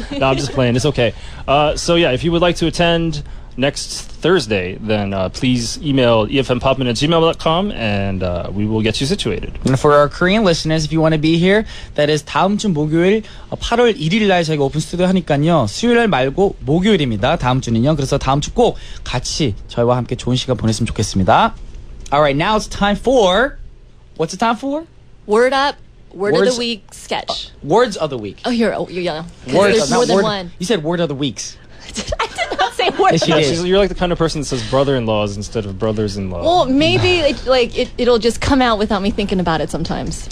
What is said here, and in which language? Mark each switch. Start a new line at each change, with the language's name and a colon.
English: No, I'm just playing. It's okay. So yeah, if you would like to attend next Thursday, then please email efmpoppin@gmail.com and we will get you situated. And for our Korean listeners, if you want to be here, that is
Korean: 다음 주 목요일 8월 1일 날 저희가 오픈 스튜디오 하니까요. 수요일 말고 목요일입니다. 다음 주는요. 그래서 다음 주 꼭 같이 저희와 함께 좋은 시간 보냈으면 좋겠습니다.
English: Alright, now it's time for... What's it time for? Word up, word of Words- the week sketch. Words of the week. Oh, you're young. Words, There's not more than word- one. You said word of the weeks. I did not say Yes, she did. You're like the kind of person that says brother-in-laws instead of brothers-in-law. Well, maybe it'll just come out without me thinking about it sometimes.